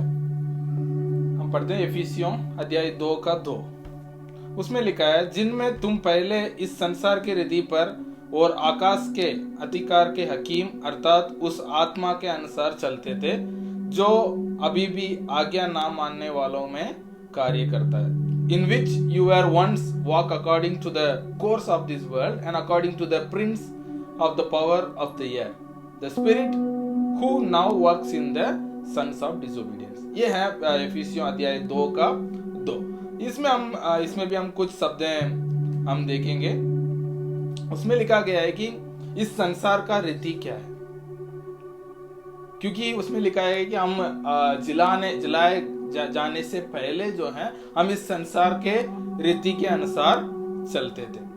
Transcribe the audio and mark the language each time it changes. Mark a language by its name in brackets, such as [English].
[Hindi] हम पढ़ते हैं एफिसियों अध्याय 2:2। उसमें लिखा है, जिनमें तुम पहले इस संसार की रीति पर और आकाश के अधिकार के हकीम अर्थात उस आत्मा के अनुसार चलते थे, जो अभी भी आज्ञा ना मानने वालों में कार्य करता है। [English] In which you were once walk according to the course of this world and according to the prince of the power of the air, the spirit who now works in the sons of disobedience। [Hindi] ये है एफिसियों अध्याय 2:2। इसमें भी हम कुछ शब्दें हम देखेंगे। उसमें लिखा गया है कि इस संसार का रीति क्या है, क्योंकि उसमें लिखा है कि हम जलाए जाने से पहले जो है हम इस संसार के रीति के अनुसार चलते थे।